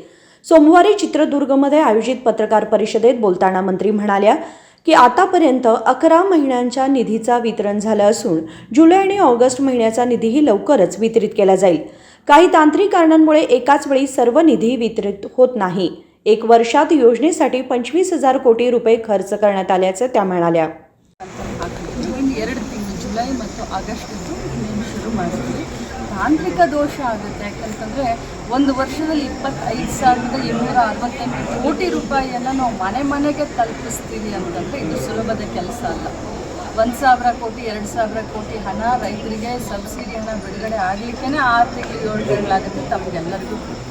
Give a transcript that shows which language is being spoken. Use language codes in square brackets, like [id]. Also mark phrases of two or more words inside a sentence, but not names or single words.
[mr] सोमवारी चित्रदुर्गमध्ये आयोजित पत्रकार परिषदेत बोलताना मंत्री म्हणाल्या की आतापर्यंत 11 महिन्यांच्या निधीचा वितरण झालं असून जुलै आणि ऑगस्ट महिन्याचा निधीही लवकरच वितरित केला जाईल. काही तांत्रिक कारणांमुळे एकाच वेळी सर्व निधी वितरित होत नाही. 1 वर्षात योजनेसाठी 25,000 कोटी रुपये खर्च करण्यात आल्याचं त्या म्हणाल्या. [kn] 2 ತಿಂಗಳು ಜುಲೈ ಮತ್ತು ಆಗಸ್ಟ್ ಇನ್ನೇನು ಶುರು ಮಾಡಿದ್ವಿ. ತಾಂತ್ರಿಕ ದೋಷ ಆಗುತ್ತೆ, ಯಾಕಂತಂದರೆ ಒಂದು ವರ್ಷದಲ್ಲಿ 25,268 ಕೋಟಿ ರೂಪಾಯಿಯನ್ನು ನಾವು ಮನೆ ಮನೆಗೆ ತಲುಪಿಸ್ತೀವಿ ಅಂತಂದರೆ ಇದು ಸುಲಭದ ಕೆಲಸ ಅಲ್ಲ. 1,000 ಕೋಟಿ 2,000 ಕೋಟಿ ಹಣ ರೈತರಿಗೆ ಸಬ್ಸಿಡಿ ಹಣ ಬಿಡುಗಡೆ ಆಗಲಿಕ್ಕೆ 6 ತಿಂಗಳು 7 ತಿಂಗಳಾಗುತ್ತೆ, ತಮಗೆಲ್ಲರಿಗೂ ಗೊತ್ತು.